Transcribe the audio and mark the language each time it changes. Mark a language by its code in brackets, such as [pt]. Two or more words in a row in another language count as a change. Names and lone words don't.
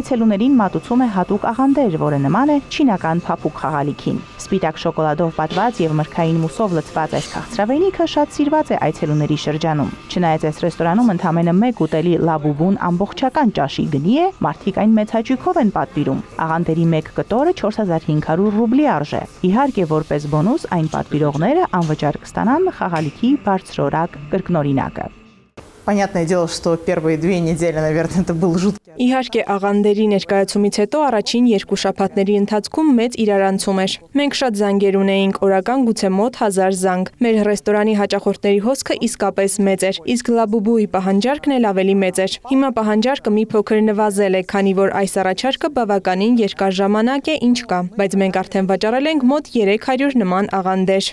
[hy] այցելուներին մատուցում է հատուկ աղանդեր, որը նման է չինական փափուկ խաղալիքին։ Սպիտակ շոկոլադով պատված եւ մրգային մուսով լցված այս քաղցրավենիքը շատ սիրված է այցելուների շրջանում։ Չնայած այս ռեստորանում ընդամենը 1 ուտելի լաբուբուն ամբողջական ճաշի գնի է, մարդիկ այն մեծ հաճույքով են պատվիրում։ Աղանդերի 1 կտորը 4500 ռուբլի արժե։ Իհարկե, որպես բոնուս այն պատվիրողները անվճար կստանան խաղալիքի բարձրորակ կրկնօրինակը։ [ru] Понятное дело, что первые 2 недели, наверное, это был жуткий. [hy] Իհարկե աղանդերի ներկայացումից հետո առաջին 2 շաբաթների ընթացքում մեծ իրարանցում էր։ Մենք շատ զանգեր ունեինք, օրական գուցե մոտ 1000 զանգ։ Մեր ռեստորանի հաճախորդների հոսքը իսկապես մեծ էր, իսկ լաբուբուի պահանջարկն էլ ավելի մեծ էր։ Հիմա պահանջարկը մի փոքր նվազել է, քանի որ այս առաջարկը բավականին երկար ժամանակ է, ինչ կա, բայց մենք արդեն վաճառել ենք մոտ 300 նման աղանդեր։